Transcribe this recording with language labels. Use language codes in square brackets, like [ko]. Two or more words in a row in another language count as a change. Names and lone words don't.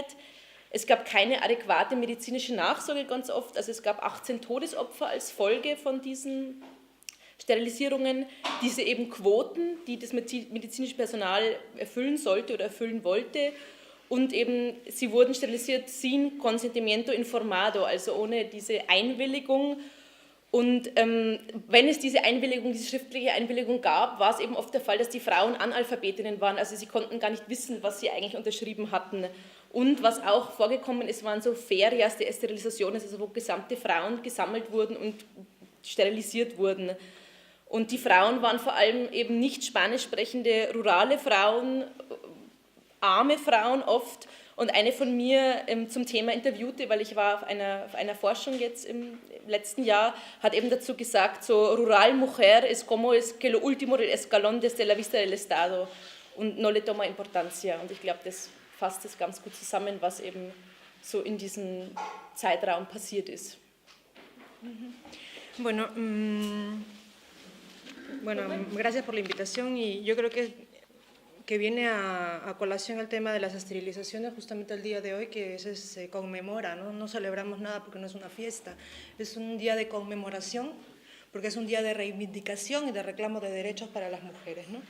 [de] Es gab keine adäquate medizinische Nachsorge ganz oft, also es gab 18 Todesopfer als Folge von diesen Sterilisierungen, diese eben Quoten, die das medizinische Personal erfüllen sollte oder erfüllen wollte. Und eben, sie wurden sterilisiert [es] sin consentimiento informado, [de] also ohne diese Einwilligung. Und wenn es diese schriftliche Einwilligung gab, war es eben oft der Fall, dass die Frauen Analphabetinnen waren, also sie konnten gar nicht wissen, was sie eigentlich unterschrieben hatten. Und was auch vorgekommen ist, waren so [es] Ferias de Esterilizaciones, [de] also wo gesamte Frauen gesammelt wurden und sterilisiert wurden. Und die Frauen waren vor allem eben nicht spanisch sprechende rurale Frauen, arme Frauen oft, und eine von mir zum Thema interviewte, weil ich war auf einer Forschung jetzt im letzten Jahr, hat eben dazu gesagt, so [es] rural mujer es como es que lo último del escalón desde la vista del Estado [de] und [es] no le toma importancia. [de] Und ich glaube, das fasst das ganz gut zusammen, was eben so in diesem Zeitraum passiert ist. [es] Bueno, gracias por la invitación, y yo creo que viene a colación el tema de las esterilizaciones justamente el día de hoy, que se conmemora, ¿no? No celebramos nada porque no es una fiesta, es un día de conmemoración porque es un día de reivindicación y de reclamo de derechos para las mujeres, ¿no?